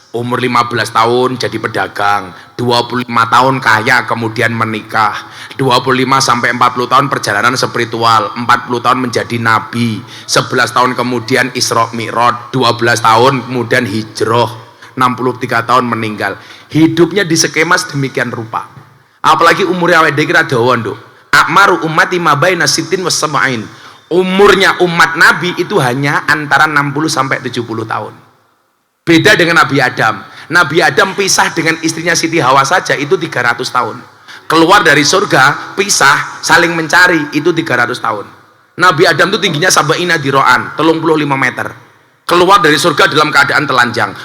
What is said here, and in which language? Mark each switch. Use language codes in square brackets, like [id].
[id] Umur 15 tahun jadi pedagang, 25 tahun kaya kemudian menikah, 25 sampai 40 tahun perjalanan spiritual, 40 tahun menjadi nabi, 11 tahun kemudian Isra Mi'raj, 12 tahun kemudian hijrah, 63 tahun meninggal. Hidupnya di skema sedemikian rupa. Apalagi umurnya [jv] awake dhewe kira dawa, Nduk. [ar] Akmaru ummati ma baina sittin was sab'in. [id] Umurnya umat Nabi itu hanya antara 60 sampai 70 tahun. Beda dengan Nabi Adam. Nabi Adam pisah dengan istrinya Siti Hawa saja itu 300 tahun. Keluar dari surga, pisah, saling mencari itu 300 tahun. Nabi Adam itu tingginya [ar] sab'ina diro'an, [id] 35 meter. Keluar dari surga dalam keadaan telanjang.